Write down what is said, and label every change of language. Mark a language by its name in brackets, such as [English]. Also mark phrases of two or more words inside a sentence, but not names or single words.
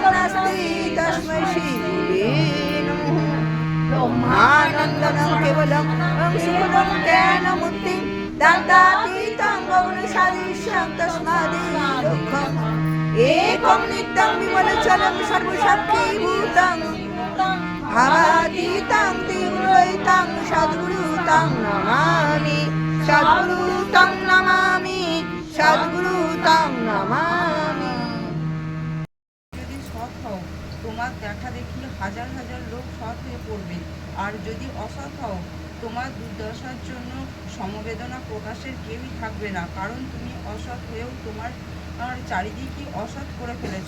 [Sanskrit] नास्ति तस्मै श्रीगुरुवे नमः ब्रह्मानन्दनं केवलं सुखदं ज्ञानमुक्तिं दन्तातीतं गौणसादृश्यं तस्मादेवोक्तम् एकं नित्यं विमलचलं सर्वशक्तिभूतं भावातीतं तीव्रयुतं सद्गुरुतं नमामि सद्गुरुतं नमामि सद्गुरुतं नमामि। [Bangla] যদি সৎ হও তোমার দেখা দেখি হাজার হাজার লোক সৎ হয়ে পড়বে, আর যদি অসৎ হও তোমার দুর্দশার জন্য সমবেদনা প্রকাশের কেউই থাকবে না, কারণ তুমি অসৎ হয়েও তোমার চারিদিকে অসৎ করে ফেলেছ।